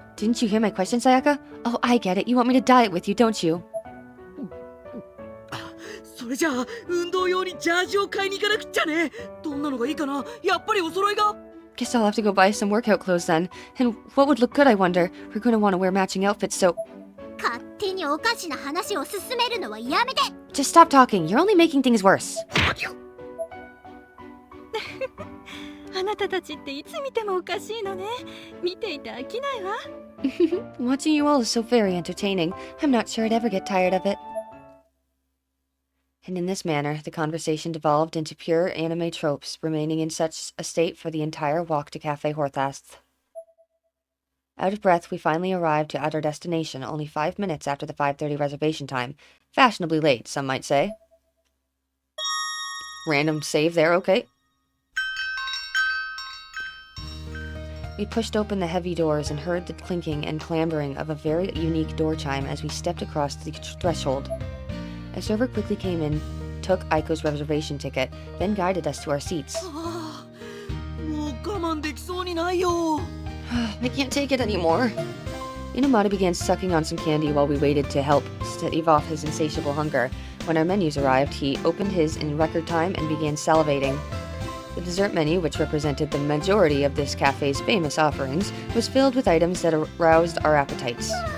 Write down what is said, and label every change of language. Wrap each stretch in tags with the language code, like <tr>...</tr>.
<en>Didn't you hear my question, Sayaka? Oh, I get it. You want me to diet with you, don't you?</en> <ja>それじゃあ運動用にジャージを買いに行かなくっちゃね。どんなのがいいかな。やっぱりお揃いが。</ja> <en>Guess I'll have to go buy some workout clothes then. And what would look good, I wonder? We're going to want to wear matching outfits, so...</en> <ja>勝手におかしな話を進めるのはやめて。</ja> <en>Just stop talking. You're only making things worse.</en> <ja>あなたたちっていつ見てもおかしいのね。見ていて飽きないわ。</ja> <en>Watching you all is so very entertaining. I'm not sure I'd ever get tired of it. And in this manner, the conversation devolved into pure anime tropes, remaining in such a state for the entire walk to Cafe Horthast. Out of breath, we finally arrived at our destination only 5 minutes after the 5:30 reservation time. Fashionably late, some might say. Random save there, okay. We pushed open the heavy doors and heard the clinking and clambering of a very unique door chime as we stepped across the threshold. A server quickly came in, took Aiko's reservation ticket, then guided us to our seats.</en> <ja>もう我慢できそうにないよ。</ja> <en>I can't take it anymore. Inumata began sucking on some candy while we waited to help stave off his insatiable hunger. When our menus arrived, he opened his in record time and began salivating. The dessert menu, which represented the majority of this cafe's famous offerings, was filled with items that aroused our appetites.</en>